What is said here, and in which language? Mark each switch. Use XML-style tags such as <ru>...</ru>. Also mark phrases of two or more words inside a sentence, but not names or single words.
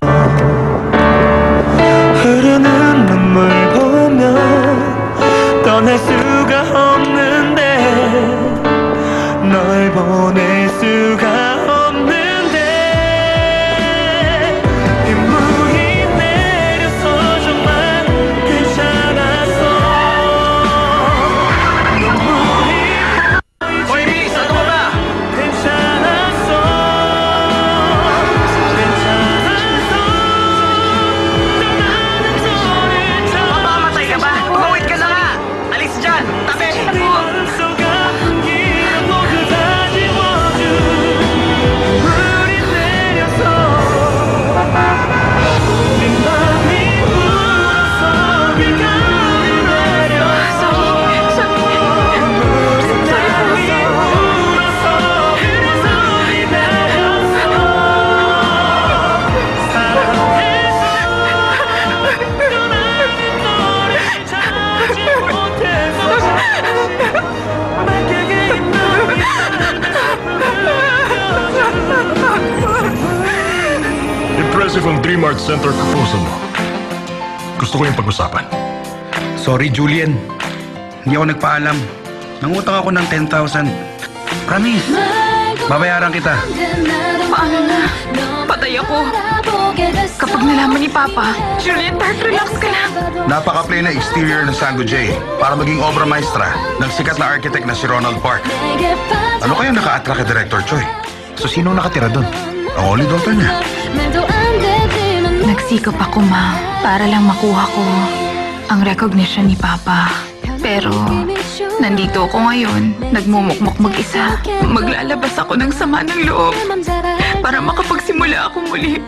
<ko>흐르는 눈물 보면 떠날 수가 없는데 널 보낼 수가 없는데 눈물이 내려서 정말 괜찮았어 눈물이</ko> <tl>Hoy, Miss! Ano ka ba?</tl> <ko>괜찮았어 괜찮았어 떠나는 소리처럼</ko> <tl>Mamamatay ka ba? Tumawid ka na nga! Alis dyan! Tabi!</tl> <ko>속 안기는 모두 다 지워준 물이 내려서 네 맘이 불어서 비감이 내려서 물이 불어서 그래서 기다렸어 사랑해서 떠나는 너를 찾지 못해서 밝게 있는</ko> <tl>Impressive ang Dream Art Center proposal mo. Gusto ko yung pag-usapan. Sorry, Julian. Hindi ako nagpaalam. Nangutang ako ng 10,000. Promise. Babayaran kita. Paano na? Patay ako. Kapag nalaman ni Papa, Julian, relax ka lang. Napaka-plain na exterior ng Sango J para maging obra maestra ng sikat na architect na si Ronald Park. Ano kaya naka-attract kay Director Choi? So, sino nakatira doon? ang</tl> <en>only daughter</en> <tl>niya. Nagsikap ako, Ma, para lang makuha ko ang recognition ni Papa. Pero, nandito ako ngayon, nagmumukmok mag-isa. Maglalabas ako ng sama ng loob para makapagsimula ako muli.</tl>